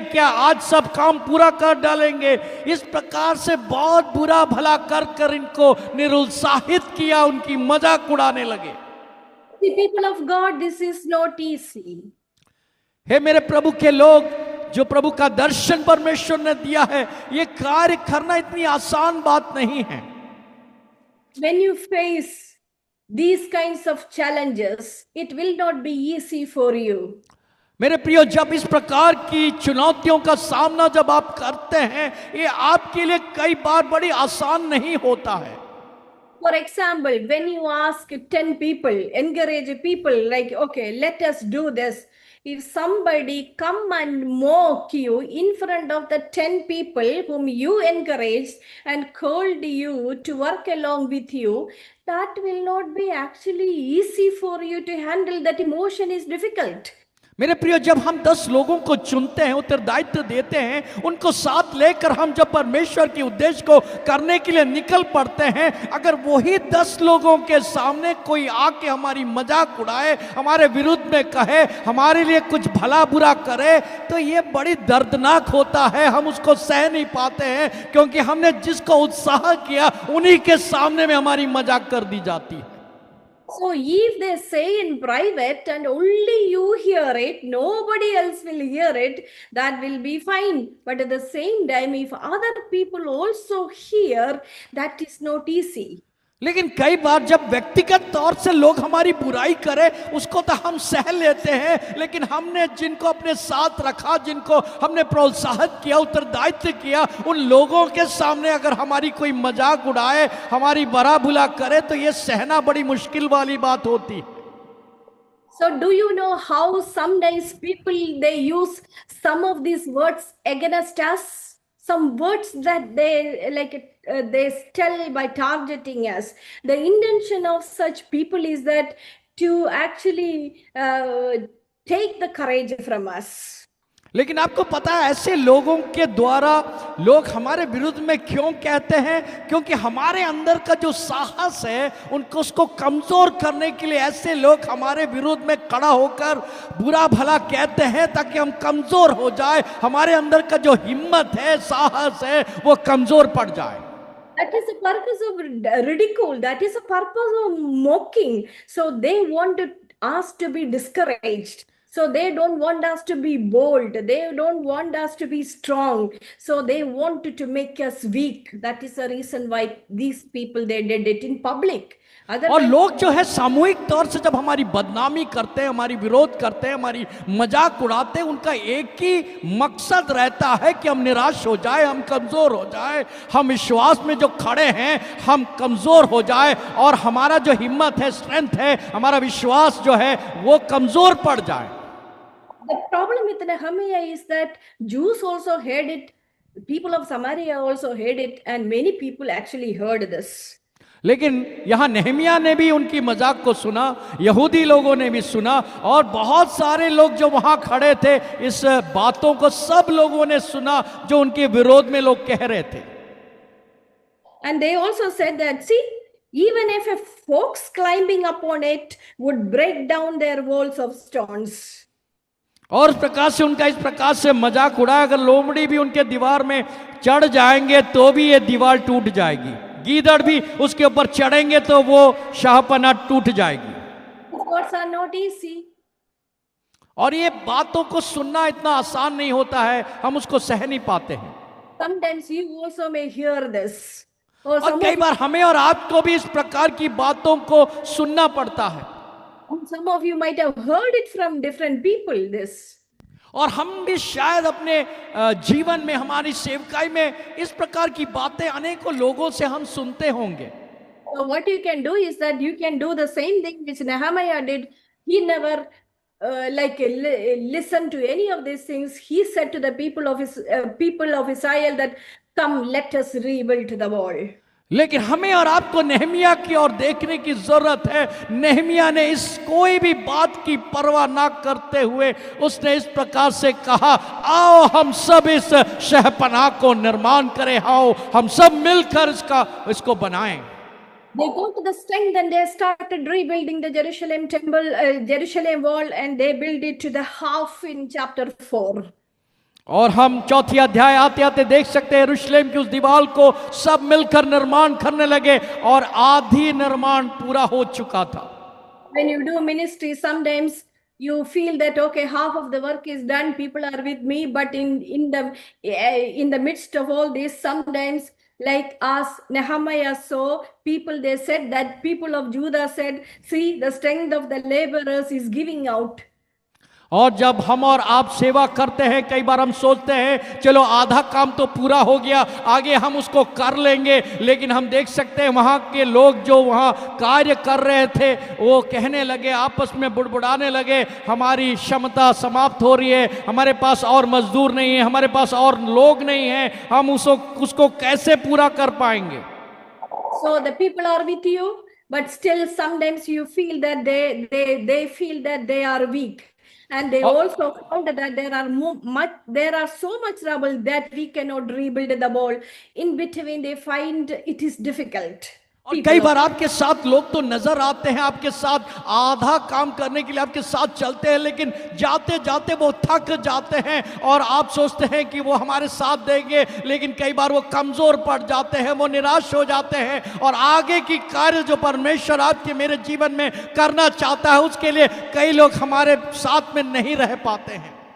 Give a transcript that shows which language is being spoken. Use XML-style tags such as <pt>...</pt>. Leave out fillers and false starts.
<hi>क्या आज सब काम पूरा कर डालेंगे? इस प्रकार से बहुत बुरा भला कर इनको निरुत्साहित किया, उनकी मजाक उड़ाने लगे।</hi> <en>The people of God, this is not easy.</en> <hi>हे मेरे प्रभु के लोग, जो प्रभु का दर्शन परमेश्वर ने दिया है, ये कार्य करना इतनी आसान बात नहीं है।</hi> <en>When you face these kinds of challenges, it will not be easy for you.</en> <hi>मेरे प्रियो, जब इस प्रकार की चुनौतियों का सामना जब आप करते हैं, ये आपके लिए कई बार बड़ी आसान नहीं होता है।</hi> <en>For example, when you ask 10 people, encourage people like, okay, let us do this. If somebody come and mock you in front of the 10 people whom you encouraged and called you to work along with you, that will not be actually easy for you to handle. That emotion is difficult.</en> <hi>मेरे प्रियो, जब हम 10 लोगों को चुनते हैं, उत्तरदायित्व देते हैं, उनको साथ लेकर हम जब परमेश्वर के उद्देश्य को करने के लिए निकल पड़ते हैं, अगर वही 10 लोगों के सामने कोई आके हमारी मजाक उड़ाए, हमारे विरुद्ध में कहे, हमारे लिए कुछ भला बुरा करे, तो ये बड़ी दर्दनाक होता है। हम उसको सह नहीं पाते हैं, क्योंकि हमने जिसको उत्साह किया उन्हीं के सामने में हमारी मजाक कर दी जाती है।</hi> <en>So if they say in private and only you hear it, nobody else will hear it, that will be fine. But at the same time, if other people also hear, that is not easy.</en> <hi>लेकिन कई बार जब व्यक्तिगत तौर से लोग हमारी बुराई करें, उसको तो हम सह लेते हैं, लेकिन हमने जिनको अपने साथ रखा, जिनको हमने प्रोत्साहित किया, उत्तरदायित्व किया, उन लोगों के सामने अगर हमारी कोई मजाक उड़ाए, हमारी बड़ा भला करे, तो ये सहना बड़ी मुश्किल वाली बात होती।</hi> <en>So do you know how sometimes people, they use some of these words against us? Some words that they tell by targeting us. The intention of such people is that to actually take the courage from us.</en> <hi>लेकिन आपको पता है, ऐसे लोगों के द्वारा लोग हमारे विरुद्ध में क्यों कहते हैं? क्योंकि हमारे अंदर का जो साहस है, उसको कमजोर करने के लिए ऐसे लोग हमारे विरुद्ध में खड़ा होकर बुरा भला कहते हैं, ताकि हम कमजोर हो जाए, हमारे अंदर का जो हिम्मत है, साहस है, वो कमजोर पड़ जाए।</hi> <en>That is the purpose of ridicule. That is the purpose of mocking. So they want us to be discouraged. So they don't want us to be bold. They don't want us to be strong. So they wanted to make us weak. That is the reason why these people, they did it in public.</en> <hi>और लोग जो है सामूहिक तौर से जब हमारी बदनामी करते हैं, हमारी विरोध करते हैं, हमारी मजाक उड़ाते हैं, उनका एक ही मकसद रहता है कि हम निराश हो जाए, हम कमजोर हो जाए, हम विश्वास में जो खड़े हैं हम कमजोर हो जाए, और हमारा जो हिम्मत है, स्ट्रेंथ है, हमारा विश्वास जो है वो कमजोर पड़ जाए।</hi> <en>The problem with Nehemiah is that Jews also heard it, people of Samaria also heard it, and many people actually heard this.</en> <hi>लेकिन यहां नेहमिया ने भी उनकी मजाक को सुना, यहूदी लोगों ने भी सुना, और बहुत सारे लोग जो वहां खड़े थे इस बातों को सब लोगों ने सुना जो उनके विरोध में लोग कह रहे थे।</hi> <en>And they also said that, see, even if a fox climbing upon it would break down their walls of stones.</en> <hi>और इस प्रकार से उनका इस प्रकार से मजाक उड़ाया, अगर लोमड़ी भी उनके दीवार में चढ़ जाएंगे तो भी ये दीवार टूट जाएगी, गीदड़ भी उसके ऊपर चढ़ेंगे तो वो शाहपना टूट जाएगी।</hi> <en>Words are not easy.</en> <hi>और ये बातों को सुनना इतना आसान नहीं होता है, हम उसको सह नहीं पाते हैं।</hi> <en>Sometimes you also may hear this. Or</en> <hi>और कई बार हमें और आपको भी इस प्रकार की बातों को सुनना पड़ता है।</hi> <en>some of you might have heard it from different people, this.</en> <hi>और हम भी शायद अपने जीवन में, हमारी सेवकाई में इस प्रकार की बातें अनेकों लोगों से हम सुनते होंगे।</hi> <en>So what you can do is that you can do the same thing which Nehemiah did. He never listened to any of these things. He said to the people of Israel that, come, let us rebuild the wall.</en> <hi>लेकिन हमें और आपको Nehemiah की ओर देखने की जरूरत है। Nehemiah ने इस कोई भी बात की परवाह ना करते हुए उसने इस प्रकार से कहा, आओ हम सब इस शहपनाह को निर्माण करें, आओ हम सब मिलकर इसको बनाएं।</hi> <en>They go to the strength and they started rebuilding the Jerusalem temple, Jerusalem wall, and they built it to the half in chapter 4.</en> <hi>और हम चौथी अध्याय आते आते देख सकते हैं यरूशलेम की उस दीवार को सब मिलकर निर्माण करने लगे और आधी निर्माण पूरा हो चुका था।</hi> <en>When you do ministry, sometimes you feel that, okay, half of the work is done, people are with me, but in the midst of all this, sometimes, like as Nehemiah saw, they said that people of Judah said, see, the strength of the laborers is giving out.</en> <hi>और जब हम और आप सेवा करते हैं, कई बार हम सोचते हैं चलो आधा काम तो पूरा हो गया, आगे हम उसको कर लेंगे, लेकिन हम देख सकते हैं वहाँ के लोग जो वहाँ कार्य कर रहे थे वो कहने लगे, आपस में बुड़बुड़ाने लगे, हमारी क्षमता समाप्त हो रही है, हमारे पास और मजदूर नहीं है, हमारे पास और लोग नहीं है, हम उसको कैसे पूरा कर पाएंगे।</hi> <en>So the people are with you, but still sometimes you feel that they feel that they are weak. And they also found that there are so much rubble that we cannot rebuild the wall. In between, they find it is difficult.</en> <hi>और कई बार आपके साथ लोग तो नजर आते हैं, आपके साथ आधा काम करने के लिए आपके साथ चलते हैं, लेकिन जाते जाते वो थक जाते हैं और आप सोचते हैं कि वो हमारे साथ देंगे, लेकिन कई बार वो कमजोर पड़ जाते हैं, वो निराश हो जाते हैं और आगे की कार्य जो परमेश्वर आपके मेरे जीवन में करना चाहता है उसके लिए कई लोग हमारे साथ में नहीं रह पाते हैं।</hi>